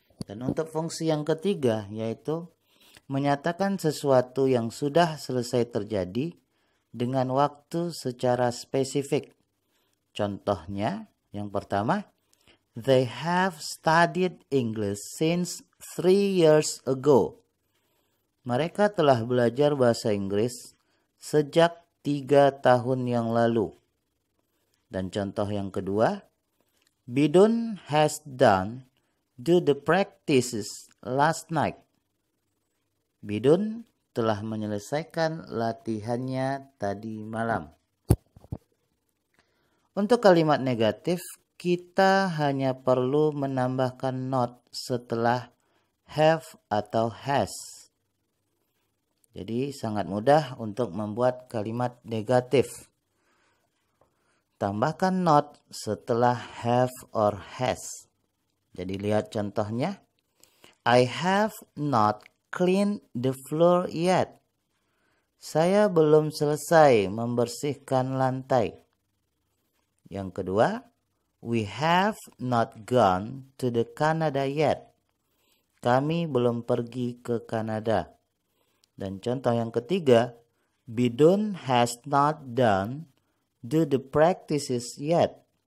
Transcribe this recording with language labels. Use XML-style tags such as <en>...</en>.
<id>Dan untuk fungsi yang ketiga yaitu menyatakan sesuatu yang sudah selesai terjadi dengan waktu secara spesifik. Contohnya, yang pertama,</id> <en>they have studied English since 3 years ago.</en> <id>Mereka telah belajar bahasa Inggris sejak 3 tahun yang lalu. Dan contoh yang kedua,</id> <en>Bidun has done the practices last night.</en> <id>Bidun telah menyelesaikan latihannya tadi malam. Untuk kalimat negatif, kita hanya perlu menambahkan not setelah have atau has. Jadi sangat mudah untuk membuat kalimat negatif. Tambahkan not setelah have or has. Jadi lihat contohnya.</id> <en>I have not cleaned the floor yet.</en> <id>Saya belum selesai membersihkan lantai. Yang kedua,</id> <en>we have not gone to the Canada yet.</en> <id>Kami belum pergi ke Kanada. Dan contoh yang ketiga,</id> <en>Bidun has not done do the practices yet.</en>